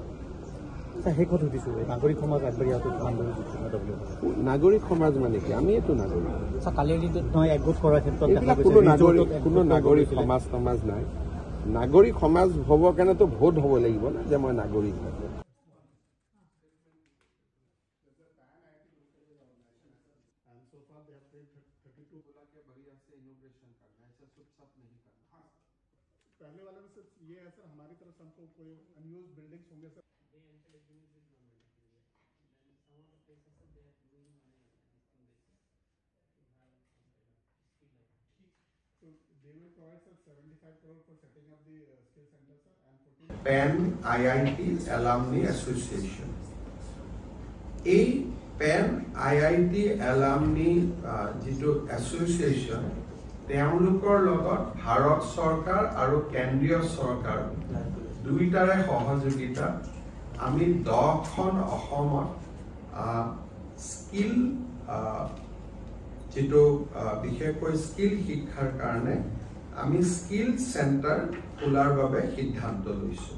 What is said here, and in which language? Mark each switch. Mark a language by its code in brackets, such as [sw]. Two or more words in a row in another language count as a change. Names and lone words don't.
[as] নাগৰিক সমাজ মানে কি? আমি এইটো কোনো নাগৰিক সমাজ নাই। নাগৰিক সমাজ হ'বৰ কাৰণেতো ভোট হ'ব লাগিব না, যে মই নাগৰিক হয়। [hi] पहले वाले में सिर्फ ये है सर, हमारी तरफ से हमको कोई [en] unused buildings [hi] होंगे सर। [en] So they will provide sir 75 crore for setting up the skill center sir, and 14 PAN IIT Alumni Association. [as] এই PAN IIT Alumni যিটো এছ'চিয়েশ্যন, তেওঁলোকৰ লগত ভাৰত চৰকাৰ আৰু কেন্দ্ৰীয় চৰকাৰ দুইটাৰে সহযোগিতা আমি 10খন অসমত স্কিল যিটো বিশেষকৈ স্কিল শিক্ষাৰ কাৰণে আমি [en] skill center [as] খোলাৰ বাবে সিদ্ধান্ত লৈছোঁ।